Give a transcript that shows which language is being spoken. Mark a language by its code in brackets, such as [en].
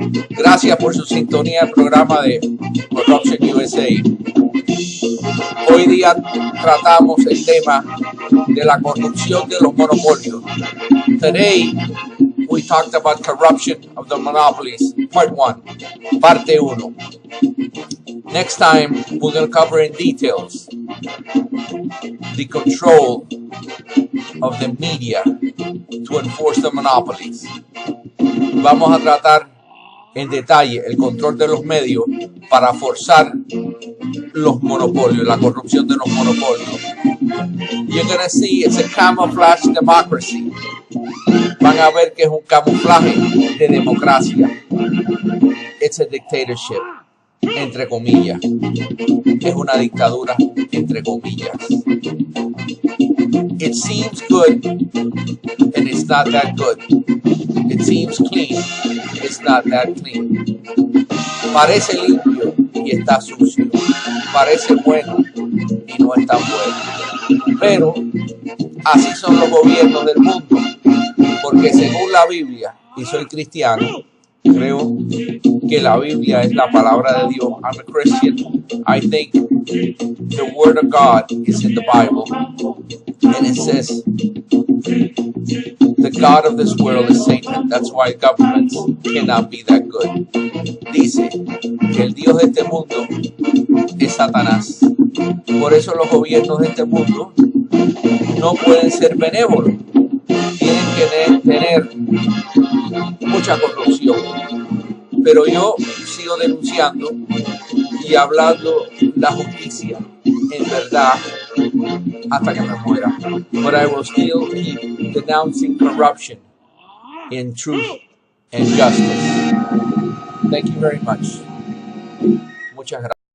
[es] Gracias por su sintonía al programa de Corruption USA. Hoy día tratamos el tema de la corrupción de los monopolios. [en] Today we talked about corruption of the monopolies, part 1, parte 1. Next time we're going to cover in details the control of the media to enforce the monopolies. [es] Vamos a tratar en detalle el control de los medios para forzar los monopolios, la corrupción de los monopolios. [en] You're going to see it's a camouflage democracy. [es] Van a ver que es un camuflaje de democracia. [en] It's a dictatorship, [es] entre comillas. Es una dictadura, entre comillas. [en] It seems good, and it's not that good. It seems clean, it's not that clean. [es] Parece limpio y está sucio. Parece bueno y no es tan bueno. Pero así son los gobiernos del mundo, porque según la Biblia, y soy cristiano, creo que la Biblia es la palabra de Dios. [en] I'm a Christian. I think the word of God is in the Bible. And it says, the God of this world is Satan. That's why governments cannot be that good. [es] Dice que el Dios de este mundo es Satanás. Por eso los gobiernos de este mundo no pueden ser benévolos. Tienen que tener mucha corrupción. Pero yo sigo denunciando y hablando la justicia en verdad hasta que me muera. [en] But I will still keep denouncing corruption in truth and justice. Thank you very much. [es] Muchas gracias.